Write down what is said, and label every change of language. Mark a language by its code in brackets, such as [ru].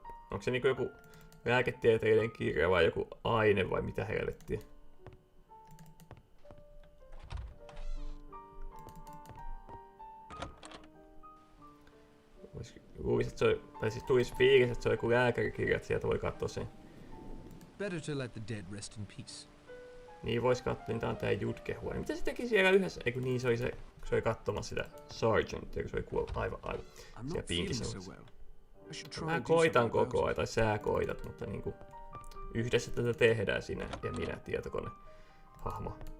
[fi] Onko se niinku joku lääketieteellinen kirja vai joku aine vai mitä helvettiä? Luulisin, että se on, tai siis tulisi fiilis, että se on joku lääkärikirja, että sieltä voi katsoa sen. [en] Better to let the dead rest in peace. [fi] Niin vois katsoa, niin tää on tää jutkehuone. Mitä se teki siellä yhdessä? Eiku niin, se oli se, kun se oli katsomassa sitä Sergeantia, kun se oli kuollut aivan. Siellä pinkissä. Mä koitan koko ajan, tai sä koitat, mutta niinku yhdessä tätä tehdään sinä ja minä, tietokone hahmo.